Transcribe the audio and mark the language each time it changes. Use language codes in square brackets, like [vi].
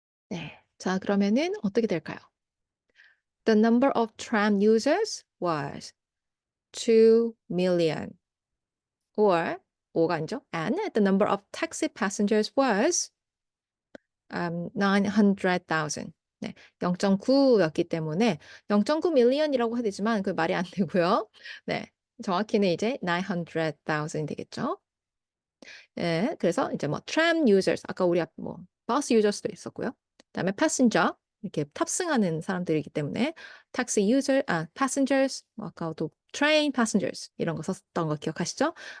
[ko] 네. 자, 그러면은 어떻게 될까요? [en] The number of tram users was 2 million. [ko] Or 5가 아니죠. [en] And the number of taxi passengers was 900,000. [ko] 네, 0.9였기 때문에 0.9 million이라고 해야 되지만 그 말이 안 되고요. 네, 정확히는 이제 900,000이 되겠죠. 네, 그래서 이제 뭐 tram users 아까 우리 뭐 bus users도 있었고요. 그다음에 passenger 이렇게 탑승하는 사람들이기 때문에 taxi user passengers 뭐 아까도 train passengers 이런 거 썼던 거 기억하시죠?